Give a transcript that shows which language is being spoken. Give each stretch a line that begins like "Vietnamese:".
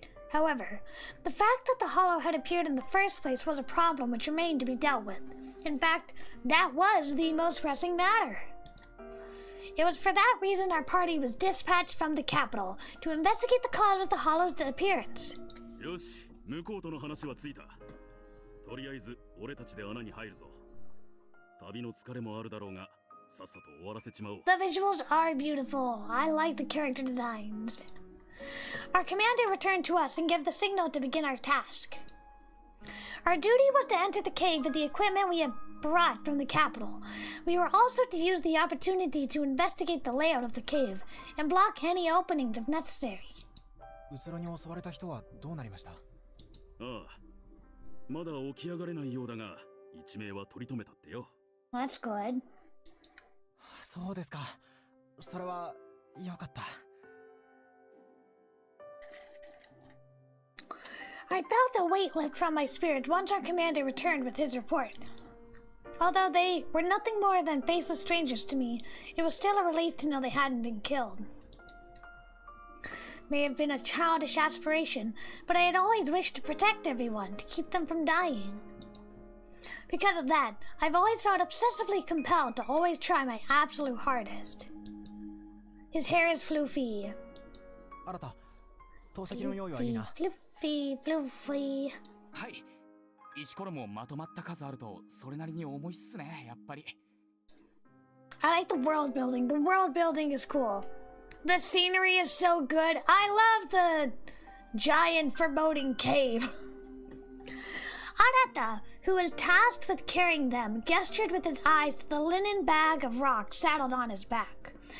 English: However, the fact that the hollow had appeared in the first place was a problem which remained to be dealt with. In fact, that was the most pressing matter. It was for that reason our party was dispatched from the capital to investigate the cause of the hollow's disappearance.
Japanese: よし、向こうとの話はついた。とりあえず俺たちで穴に入るぞ。旅の疲れもあるだろうが、さっさと終わらせちまおう。
English: The visuals are beautiful. I like the character designs. Our commander returned to us and gave the signal to begin our task. Our duty was to enter the cave with the equipment we had brought from the capital. We were also to use the opportunity to investigate the layout of the cave and block any openings if necessary.
Japanese: うつろに襲われた人はどうなりました？ああ、まだ起き上がれないようだが、一命は取り留めたってよ。
English: That's good.
Japanese: そうですか。それは良かった。
English: I felt a weight lift from my spirit once our commander returned with his report. Although they were nothing more than faceless strangers to me, it was still a relief to know they hadn't been killed. May have been a childish aspiration, but I had always wished to protect everyone, to keep them from dying. Because of that, I've always felt obsessively compelled to always try my absolute hardest. His hair is floofy.
Japanese: 新た、透析の用意はいいな。
English: Floofy.
Japanese: はい。石ころもまとまった数あるとそれなりに重いっすね、やっぱり。
English: I like the world building. The world building is cool. The scenery is so good. I love the giant foreboding cave. Arata, who was tasked with carrying them, gestured with his eyes to the linen bag of rocks saddled on his back.